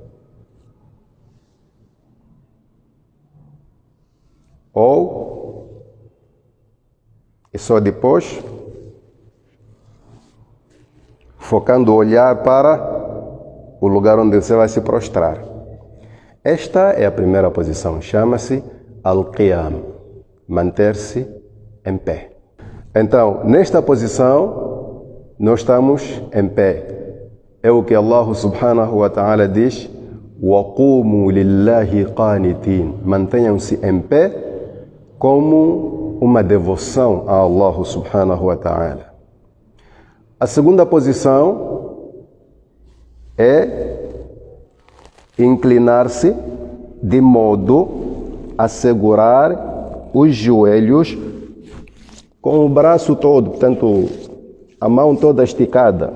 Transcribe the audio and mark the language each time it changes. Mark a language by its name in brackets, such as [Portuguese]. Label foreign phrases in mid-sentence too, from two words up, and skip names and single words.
[Portuguese] E só depois, focando o olhar para o lugar onde você vai se prostrar. Esta é a primeira posição, chama-se Al-Qiyam, manter-se em pé. Então, nesta posição, nós estamos em pé. É o que Allah [Arabic] سبحانه وتعالى [Portuguese] diz: [Arabic] وَقُومُوا لِلَّهِ قَانِتِينَ. [Portuguese] Mantenham-se em pé como uma devoção a Allah [Arabic] سبحانه وتعالى. [Portuguese] A segunda posição é inclinar-se de modo a segurar os joelhos com o braço todo, portanto, a mão toda esticada.